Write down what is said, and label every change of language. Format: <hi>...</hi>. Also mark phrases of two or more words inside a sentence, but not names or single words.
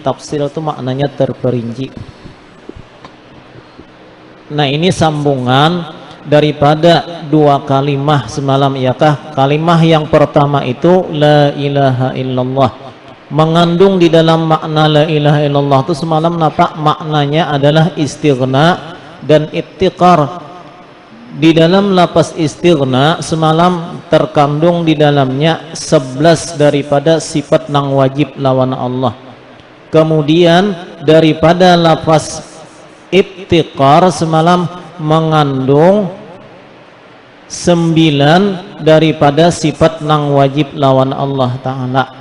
<id>Tafsil itu maknanya terperinci. Nah, ini sambungan daripada dua kalimah semalam, yakah? Kalimah yang pertama itu</id> <ar>لا إله إلا الله,</ar> <id>mengandung di dalam makna</id> <ar>لا إله إلا الله</ar> <id>itu semalam nampak maknanya adalah istighna dan iftiqar.</id> <bjn>Di dalam lapas istighna semalam terkandung di dalamnya 11 daripada sifat nang wajib lawan Allah. Kemudian daripada lapas iftiqar semalam mengandung 9 daripada sifat nang wajib lawan</bjn> <ar>الله تعالى.</ar>